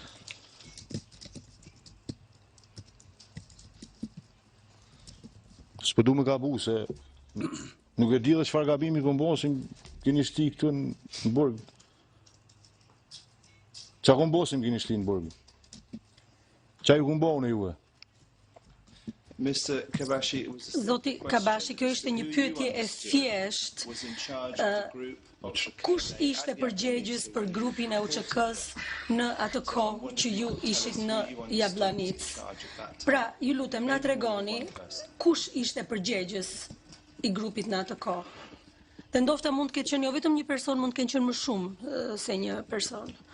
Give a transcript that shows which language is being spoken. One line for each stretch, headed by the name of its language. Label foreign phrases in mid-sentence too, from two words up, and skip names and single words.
Albanian: S'po du me gabu se nuk e di dhe çfarë gabimi kom bo, se keni shti këtu në burg. Qa kom bo se më keni shti në burg? Qa ju kom bo në juve?
English: Mr. Kabashi, it was a
Albanian: Zoti
English: simple
Albanian: Kabashi,
English: question.
Albanian: kjo ishte një
English: Who you
Albanian: pyetje e
English: understood
Albanian: thjeshtë.
English: was in charge of the group of the
Albanian: Kush
English: KLA
Albanian: ishte
English: at
Albanian: përgjegjës
English: Jablanica?
Albanian: për grupin e UÇK-s në atë kohë që ju ishit në Jabllanic? Pra, ju lutem, na tregoni kush ishte përgjegjës i grupit në atë kohë. Dhe ndofta mund të ketë qenë jo vetëm një person, mund të kenë qenë më shumë se një person.